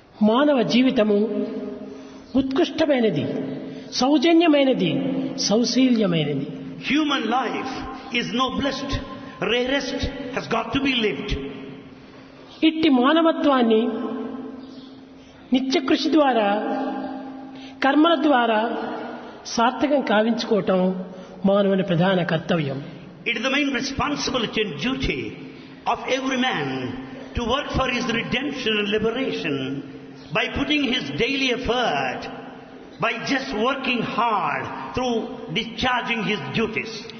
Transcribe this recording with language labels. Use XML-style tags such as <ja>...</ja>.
<te>మానవ జీవితము ఉత్కృష్టమైనది, సౌజన్యమైనది, సౌశీల్యమైనది.</te> <en>Human life is noblest, rarest, has got to be lived.</en> <te>ఇట్టి మానవత్వాన్ని నిత్యకృషి ద్వారా, కర్మల ద్వారా సార్థకం కావించుకోవటం మానవుని ప్రధాన కర్తవ్యం.</te> <en>It is the main responsibility and duty of every man to work for his redemption and liberation by putting his daily effort, by just working hard through discharging his duties.</en>